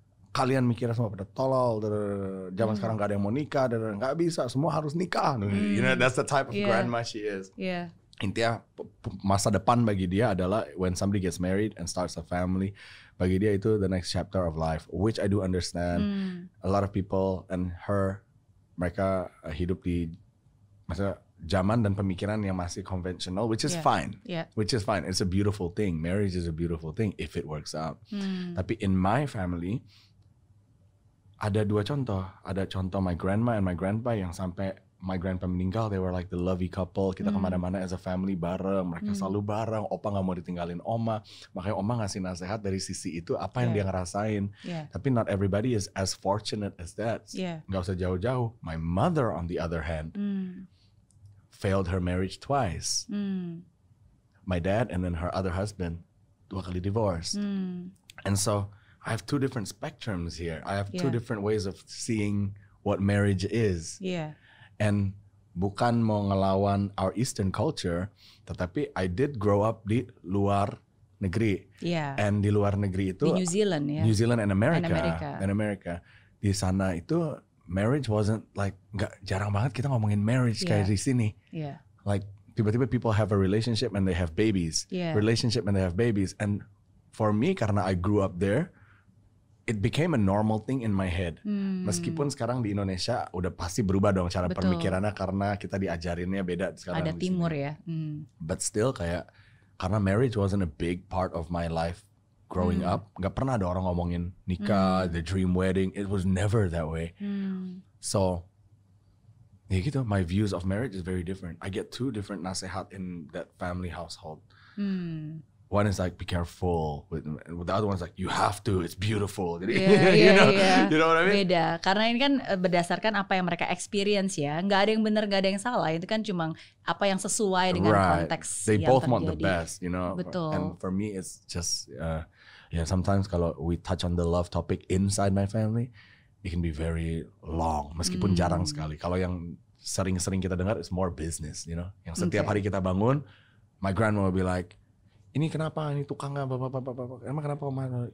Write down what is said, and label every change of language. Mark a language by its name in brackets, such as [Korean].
[Indonesian] Kalian mikirnya semua pada tolol, zaman sekarang nggak ada yang mau nikah, nggak bisa, semua harus nikah. [English] You know, that's the type of grandma she is. [Indonesian] Intinya masa depan bagi dia adalah [English] when somebody gets married and starts a family. [Indonesian] Bagi dia itu [English] the next chapter of life, which I do understand. A lot of people and her, [Indonesian] mereka hidup di masa zaman dan pemikiran yang masih konvensional, [English] which is fine. Which is fine. It's a beautiful thing. Marriage is a beautiful thing if it works out. [Indonesian] Tapi [English] in my family, [Indonesian] ada dua contoh. Ada contoh [English] my grandma and my grandpa [Indonesian] yang sampai [English] my grandpa [Indonesian] meninggal, [English] they were like the lovey couple. [Indonesian] Kita kemana-mana [English] as a family [Indonesian] bareng. Mereka selalu bareng. Opa gak mau ditinggalin oma. Makanya oma ngasih nasihat dari sisi itu apa yang dia ngerasain. Tapi [English] not everybody is as fortunate as that. [Indonesian] Gak usah jauh-jauh. [English] My mother on the other hand failed her marriage twice. My dad and then her other husband 2 kali divorce. And so I have 2 different spectrums here. I have 2 different ways of seeing what marriage is. And [Indonesian] bukan mau ngelawan [English] our Eastern culture, [Indonesian] tetapi [English] I did grow up [Indonesian] di luar negeri. And di luar negeri itu di New Zealand New Zealand and America. Di sana itu [English] marriage wasn't like, [Indonesian] jarang banget kita ngomongin marriage kayak di sini. [English] Like tiba-tiba people have a relationship and they have babies. Relationship and they have babies. And for me, [Indonesian] karena [English] I grew up there, it became a normal thing in my head. [Indonesian] Meskipun sekarang di Indonesia udah pasti berubah dong cara pemikirannya karena kita diajarinnya beda sekarang. Ada timur ya. [English] But still [Indonesian] kayak, karena [English] marriage wasn't a big part of my life growing up. [Indonesian] Gak pernah ada orang ngomongin nikah, [English] the dream wedding. It was never that way. So, [Indonesian] ya gitu, [English] my views of marriage is very different. I get 2 different nasihat in that family household. One is like, be careful. With the other one's like, you have to, it's beautiful. [Indonesian] Jadi, [English] you know what I mean? [Indonesian] Beda, karena ini kan berdasarkan apa yang mereka experience ya. Nggak ada yang benar, nggak ada yang salah. Itu kan cuma apa yang sesuai dengan konteks [English] They [Indonesian] yang [English] both [Indonesian] terjadi. [English] want the best, you know. [Indonesian] Betul. [English] And for me, it's just, sometimes [Indonesian] kalau [English] we touch on the love topic inside my family, it can be very long, [Indonesian] meskipun jarang sekali. Kalau yang sering-sering kita dengar, [English] it's more business, you know. [Indonesian] Yang setiap hari kita bangun, [English] my grandma will be like, [Indonesian] ini kenapa, ini tukangnya, emang kenapa oma?